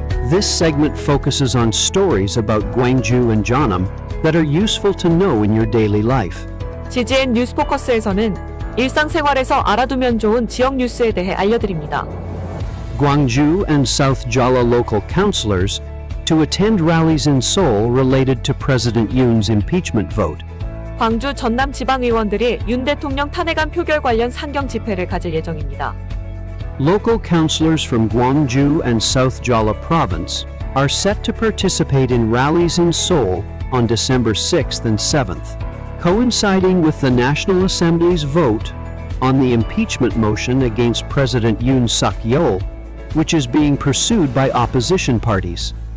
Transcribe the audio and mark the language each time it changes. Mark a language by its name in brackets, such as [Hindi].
[English] This segment focuses on stories about Gwangju and Jeonnam that are useful to know in your daily life. [Korean] GGN 뉴스 포커스에서는 일상생활에서 알아두면 좋은 지역 뉴스에 대해 알려드립니다. [English] Gwangju and South Jeolla local councillors to attend rallies in Seoul related to President Yoon's impeachment vote. [Korean] 광주 전남 지방의원들이 윤 대통령 탄핵안 표결 관련 상경 집회를 가질 예정입니다. [English] Local councillors from Gwangju and South Jeolla province are set to participate in rallies in Seoul on December 6th and 7th, coinciding with the National Assembly's vote on the impeachment motion against President Yoon Suk-yeol, which is being pursued by opposition parties.